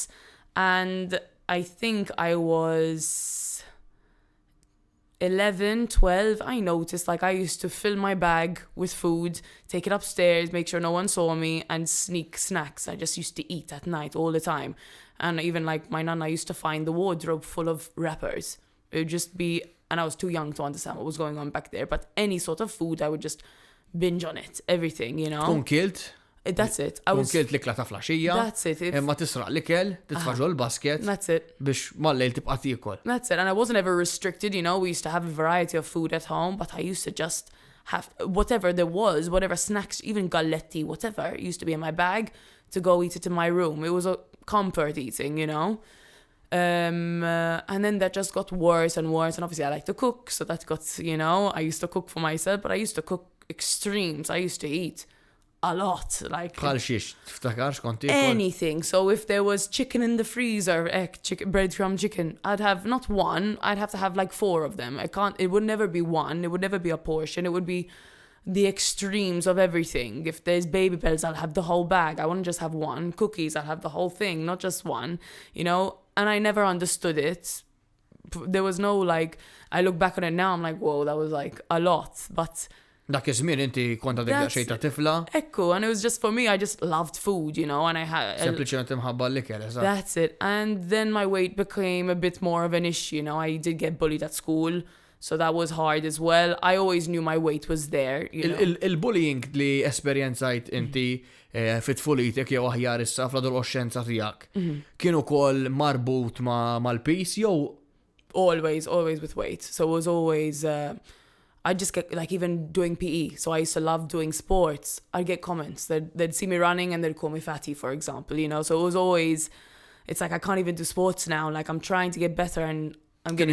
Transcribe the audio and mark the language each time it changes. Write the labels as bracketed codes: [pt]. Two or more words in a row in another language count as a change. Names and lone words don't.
[en] And I think I was 11, 12, I noticed like I used to fill my bag with food, take it upstairs, make sure no one saw me, and sneak snacks. I just used to eat at night all the time. And even like my nana used to find the wardrobe full of wrappers. It would just be, and I was too young to understand what was going on back there, but any sort of food, I would just binge on it, everything, [mt] Tkun kilt? [en] That's it. [mt] Tkun kilt l-ikla ta' flaxija. [en] That's it. [mt] Imma tisraq l-ikel, titfaġu l-basket. [en] That's it. [mt] Biex mal-lejl tibqa' tiekol. [en] That's it. And I wasn't ever restricted, We used to have a variety of food at home, but I used to just have whatever there was, whatever snacks, even galletti, whatever, used to be in my bag to go eat it in my room. It was a comfort eating, And then that just got worse and worse. And obviously I like to cook, so that got, I used to cook for myself, but I used to cook extremes. I used to eat a lot, like [mt] bħal xiex tiftakarx kont [en] anything. So if there was chicken in the freezer, breadcrumb chicken, I'd have not one, I'd have to have like 4 of them. It would never be one, it would never be a portion, it would be the extremes of everything. If there's baby bells, I'll have the whole bag. I wouldn't just have one. Cookies, I'll have the whole thing, not just one, and I never understood it. There was no like, I look back on it now, I'm like, whoa, that was like a lot, but [mt] dak iż-żmien inti kont għadek xejn ta' tifla. Ekku, [en] and it was just for me, I just loved food, and I had [mt] sempliċement imħabba l-ikel, [en] That's it. And then my weight became a bit more of an issue, I did get bullied at school, so that was hard as well. I always knew my weight was there, [mt] Il-bullying li esperjenzajt inti fit-tfulitek jew aħjar issa fl-adolescenza tiegħek kienu wkoll marbut mal-peace jew [en] always with weight. So it was always, I just get like even doing PE. So I used to love doing sports. I'd get comments. They'd see me running and they'd call me fatty, for example, So it was always, it's like I can't even do sports now. Like I'm trying to get better and I'm getting...